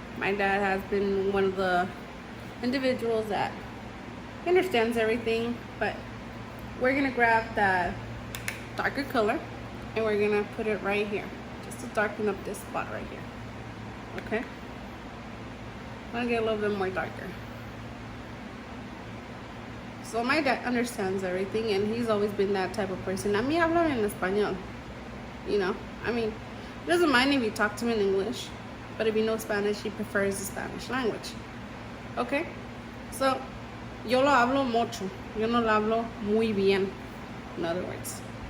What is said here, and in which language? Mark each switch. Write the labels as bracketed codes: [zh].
[en] My dad has been one of the individuals that understands everything, but we're gonna grab that darker color and we're gonna put it right here, just to darken up this spot right here. Okay, I'm gonna get a little bit more darker. So my dad understands everything, and he's always been that type of person. [es] A mí hablan en español, [en] you know. I mean, he doesn't mind if you talk to him in English, but if you know Spanish, he prefers the Spanish language. Okay? So, [es] yo lo hablo mucho. Yo no lo hablo muy bien, [en] in other words.